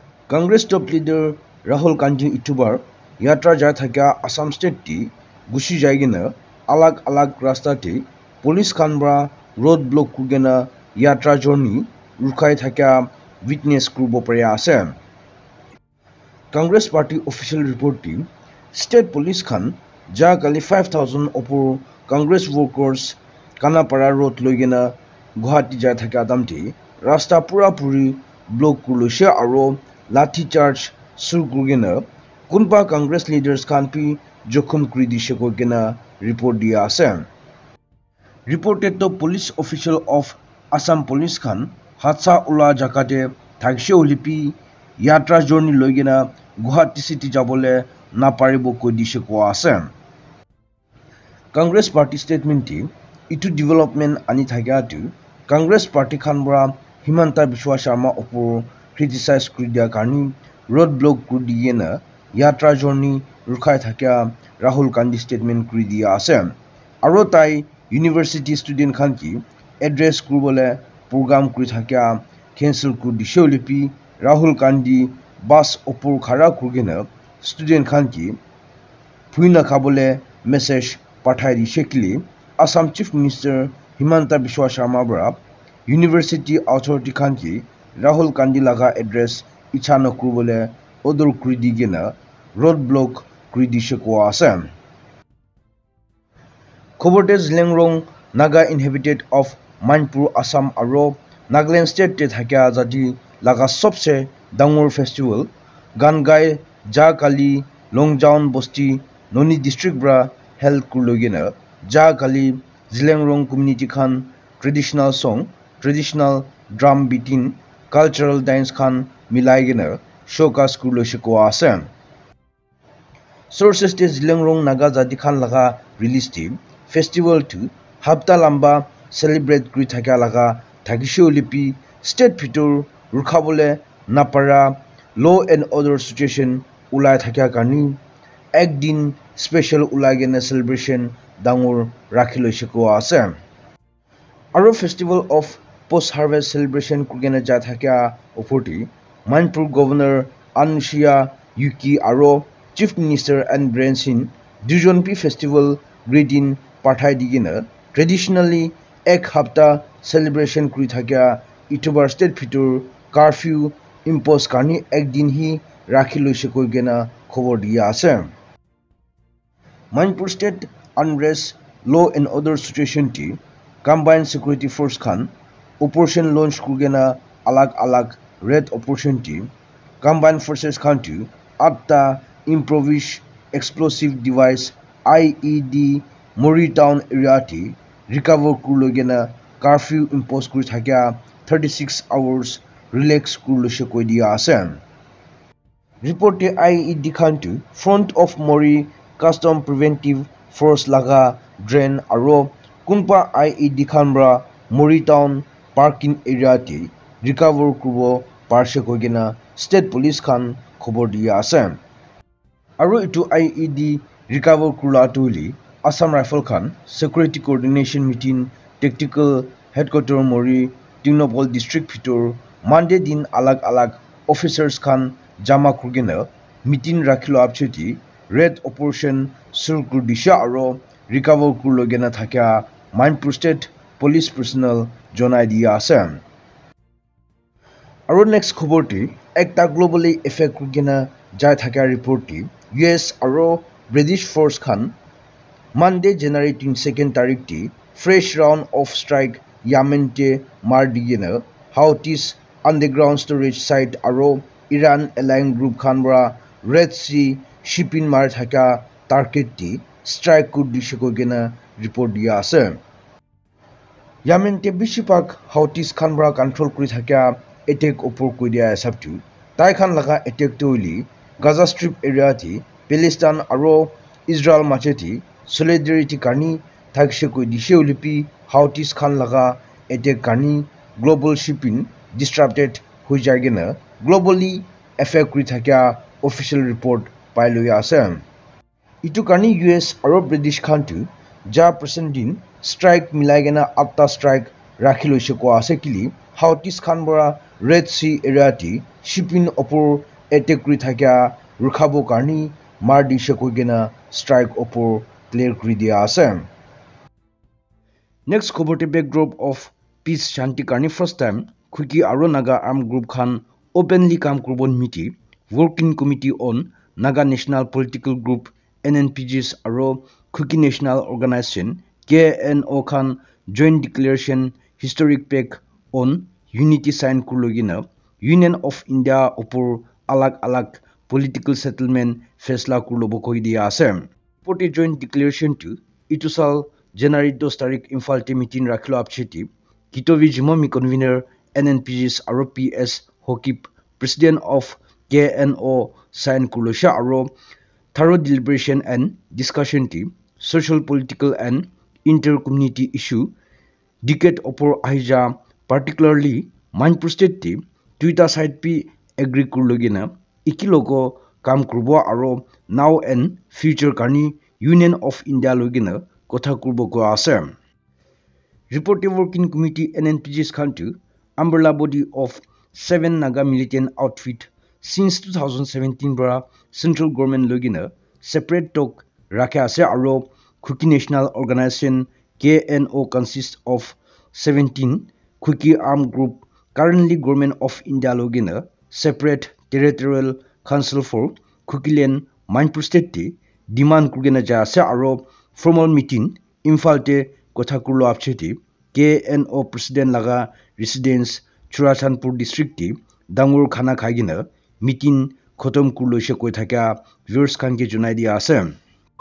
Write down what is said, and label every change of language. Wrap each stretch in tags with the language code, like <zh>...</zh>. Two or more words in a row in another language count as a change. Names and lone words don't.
<nag>Congress</nag> <en>top leader</en> <nag>Rahul Gandhi itubar yatra jai thaka Assam state ti gushi jaigena alag rasta ti police khanbra</nag> <en>road block</en> <nag>kugena yatra journey rukai thaka witness kubo pare ase. Congress party</nag> <en>official report</en> <nag>ti state police khan ja kali 5,000 opor Congress workers Kanapara road loigena Guwahati jai thaka adamti rasta pura puri block kulushe aro</nag> <en>lathi charge</en> <nag>sur kurgena kunpa Congress leaders khan pi jokhum kuri dishe koigena report dia ase.</nag> <en>Reported to police official of Assam</en> <nag>police khan hatsa ula jakate thakshe ulipi yatra journey loigena Guwahati city jabole naparibo koi dishe ko ase. Congress</nag> <en>party statement</en> <nag>ti itu development ani thakya tu Congress party khan bra Himanta Biswa Sharma opor criticize kuri dia karni</nag> <en>road block</en> <nag>kuri diena yatra journey rukai thakya Rahul Gandhi statement kuri dia ase. Aro tai</nag> <en>university student</en> <nag>khan ki address kuribole program kuri thakya cancel kuri dishe ulipi Rahul Gandhi bus opor khara kurgena student khan ki phuina khabole message pathai dishe kili Assam</nag> <en>Chief Minister</en> <nag>Himanta Biswa Sharma bra University Authority khan ki Rahul Gandhi laga address icha na kuribole order kuri digena</nag> <en>road block</en> <nag>kuri dishe ko ase. Khoborte Zileng Naga</nag> <en>inhabited of</en> <nag>Manipur Assam aro Nagaland state te thakya jati laga sobse dangor festival Gangai ja kali Longjaun Bosti Noni district bra held kurlogena ja kali Zileng community khan</nag> <en>traditional song traditional drum beating cultural dance</en> <nag>khan milaigena showcase kurloshe ko ase. Sources te Zileng Naga jati khan laga release team festival to hafta lamba celebrate kuri thakya laga thakishe ulipi state bhitor rukhabole napara</nag> <en>law and order situation</en> <nag>ulai thakya karni ek din special ulagena celebration dangor rakhiloshe ko ase. Aro</nag> <en>festival of post harvest celebration</en> <nag>kurgena ja thakya opoti Manipur governor Anushya Yuki aro</nag> <en>chief minister and</en> <nag>Biren Singh dujon pi</nag> <en>festival greeting</en> <nag>pathai digena traditionally ek hafta celebration kuri thakya itubar state bhitor</nag> <en>curfew impose</en> <nag>karni ek din hi rakhiloshe koigena khobor dia ase. Manipur state</nag> <en>unrest law and order situation</en> <nag>ti</nag> <en>combined security force</en> <nag>khan</nag> <en>operation launch</en> <nag>kurgena alag</nag> <en>red operation</en> <nag>ti</nag> <en>combined forces</en> <nag>khan tu atta</nag> <en>improvised explosive device IED</en> <nag>Mori town area ti recover kurlogena</nag> <en>curfew impose</en> <nag>kuri thakya 36</nag> <en>hours relax</en> <nag>kurloshe koi dia ase. Report te IED khan tu</nag> <en>front of Mori custom preventive force</en> <nag>laga drain aro kunpa IED khan bra Mori town</nag> <en>parking area</en> <nag>ti recover kurbo parshe koigena</nag> <en>state police</en> <nag>khan khobor dia ase. Aro itu IED recover kurla tuli Assam Rifle Khan</nag> <en>security coordination meeting tactical headquarter</en> <nag>Mori Tingnopol district bhitor Monday din alag officers khan jama kurgena meeting rakhilo apcheti</nag> <en>red operation</en> <nag>sur kur disha aro recover kurlogena thakya Manipur</nag> <en>state police personnel</en> <nag>jonai dia ase. Aro next khobor ti ekta</nag> <en>globally effect</en> <nag>kurgena jai thakya report ti US aro British force khan Monday generating second tarikh ti</nag> <en>fresh round of strike</en> <nag>Yemen te mar digena Houthis</nag> <en>underground storage site</en> <nag>aro Iran</nag> <en>allied group</en> <nag>khan bra Red Sea shipping mar thaka target ti strike kur dishe koigena report dia ase. Yemen te bishipak Houthis khan bra control kuri thakya attack opor koi dia sabtu tai khan laga attack toili Gaza Strip area ti Palestine aro Israel macheti solidarity karni thakshe koi dishe ulipi Houthis khan laga attack karni</nag> <en>global shipping disrupted</en> <nag>hoi jaigena</nag> <en>globally affect</en> <nag>kuri thakya</nag> <en>official report</en> <nag>pailoi ase. Itu karni US aro British khan tu ja percent din strike milaigena atta strike rakhiloshe ko ase kili Houthis khan bora Red Sea area ti shipping opor attack kuri thakia rukhabo karni mar di shekoigena strike opor clear kuri dia ase. Next khobor te</nag> <en>backdrop of peace</en> <nag>shanti karni</nag> <en>first time</en> <nag>Kuki aro Naga</nag> <en>armed group</en> <nag>khan openly kam kurbon miti working committee on Naga National Political Group NNPGs aro Kuki National Organization KNO khan</nag> <en>joint declaration historic pact on unity</en> <nag>sign kurlogina Union of India opor alag alag</nag> <en>political settlement</en> <nag>fesla kurlobo koi dia ase. Poti</nag> <en>joint declaration</en> <nag>to itusal January 2 tarik Imphal te meeting rakhilo apcheti Kitovi Jimomi convener NNPGs aro PS Hokip</nag> <en>president of KNO</en> <nag>sign kulosha aro</nag> <en>thorough deliberation and discussion</en> <nag>team</nag> <en>social political and inter-community issue decade</en> <nag>opor ahija particularly Manipur state team</nag> <en>Twitter side</en> <nag>pi agree kurlogina ikilogo kam kurbo aro</nag> <en>now and future</en> <nag>karni Union of India logina kotha kurbo ko ase.</nag> <en>Reported working committee NNPGs</en> <nag>khan to</nag> <en>umbrella body of 7 Naga militant outfit since 2017 bra central government logina separate talk</en> <nag>rakhe ase aro</nag> <en>Kuki National Organization KNO consists of 17 Kuki armed group currently government of India</en> <nag>logina</nag> <en>separate territorial council</en> <nag>for Kukiland Manipur state te demand kurgena ja ase aro</nag> <en>formal meeting</en> <nag>Imphal te kotha kurlo apcheti KNO president laga residence Churachandpur district ti dangur khana khaigina meeting khotom kurlo she koi thaka viewers khan ke junai dia ase.</nag>